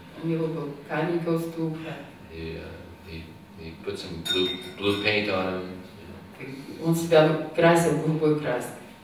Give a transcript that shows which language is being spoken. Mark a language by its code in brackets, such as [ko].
[ru] У него был камень Каустуба. [en] He put some blue paint on him. [ru] Он себя красил голубой краской.